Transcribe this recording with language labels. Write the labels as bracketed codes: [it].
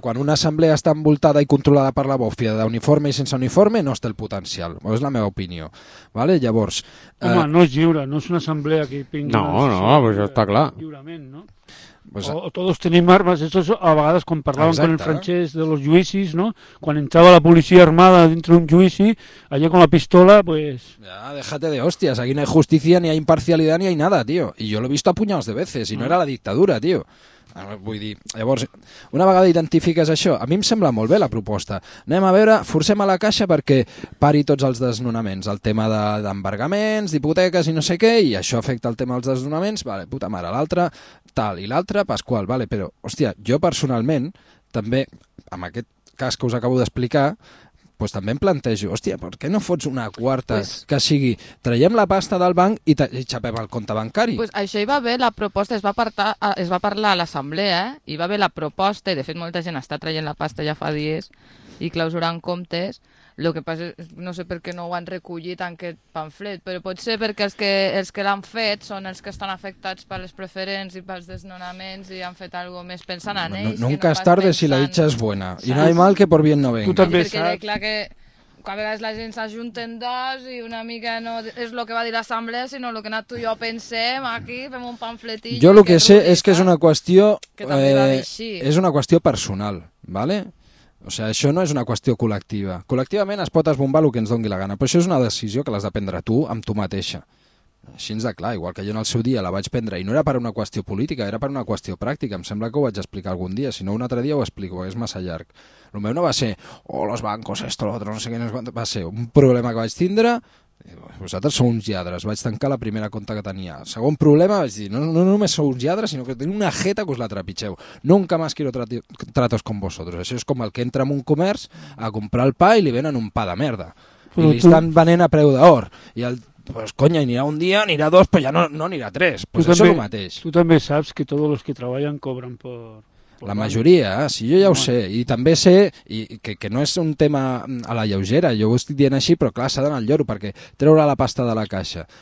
[ca] Quan una assemblea està envoltada i controlada per la bòfia d'uniforme i sense uniforme, no es té el potencial. És la meva opinió. Vale? Llavors, home, no és lliure, no és una assemblea que pingui... No, però això està clar. Lliurement, no? Pues, [es] o todos [ca] tenim armes, això a vegades quan parlàvem con el francès de los juicis, no? Quan entrava la policia armada dintre d'un juici, allà con la pistola, pues... [es] Ja, déjate de hostias, aquí no hay justicia, ni hay imparcialidad, ni hay nada, tío. Y yo lo he visto a puñados de veces, y no era la dictadura, tío. [ca] Vull dir, llavors, una vegada identifiques això, a mi em sembla molt bé la proposta. Anem a veure, forcem a la caixa perquè pari tots els desnonaments, el tema d'embargaments, d'hipoteques i no sé què, i això afecta el tema dels desnonaments, vale, puta mare, l'altre, tal, i l'altre, Pasqual, vale, però, hòstia, jo personalment, també, amb aquest cas que us acabo d'explicar, pues també em plantejo, hòstia, per què no fots una quarta que sigui, traiem la pasta del banc i xapem el compte bancari? Pues això hi va haver la proposta, es va parlar a l'assemblea, hi va haver la proposta, i de fet molta gent està traient la pasta ja fa dies i clausurant comptes, el que passa és, no sé per què no ho han recollit en aquest pamflet, però pot ser perquè els que l'han fet són els que estan afectats per les preferents i pels desnonaments i han fet alguna cosa més pensant en ells. [es] Nunca es tarde si la dicha es buena. I no hay mal que por bien no venga. [ca] Tu també saps. Perquè clar que a vegades la gent s'ajunten dos i una mica no és el que va dir l'assemblea, sinó el que anat tu i jo pensem aquí, fem un pamfletillo. Jo el que sé és que és una qüestió és una qüestió personal, ¿vale? O sigui, això no és una qüestió col·lectiva. Col·lectivament es pot esbombar el que ens doni la gana, però això és una decisió que l'has de prendre tu amb tu mateixa. Així de clar, igual que jo en el seu dia la vaig prendre, i no era per una qüestió política, era per una qüestió pràctica. Em sembla que ho vaig explicar algun dia, si no un altre dia ho explico, és massa llarg. El meu no va ser, oh, [es] los bancos, esto, lo otro, [ca] no sé què, no sé què. Va ser un problema que vaig tindre, Vosaltres sou uns lladres. Vaig tancar la primera conta que tenia. Segon problema, vaig dir, no només sou uns lladres, sinó que teniu una jeta que us la trepitgeu. [es] Nunca más quiero tratos con vosotros. [ca] Això és com el que entra en un comerç a comprar el pa i li venen un pa de merda. Però i li estan venent a preu d'or. I el... [es] Pues coña, [ca] anirà un dia, anirà dos, però ja no anirà tres. Pues això és el mateix. Tu també saps que tots els que treballen cobren per... La majoria, sí, jo ja ho sé, i també sé que no és un tema a la lleugera, jo ho estic dient així, però clar, s'ha d'anar al lloro perquè treure la pasta de la caixa.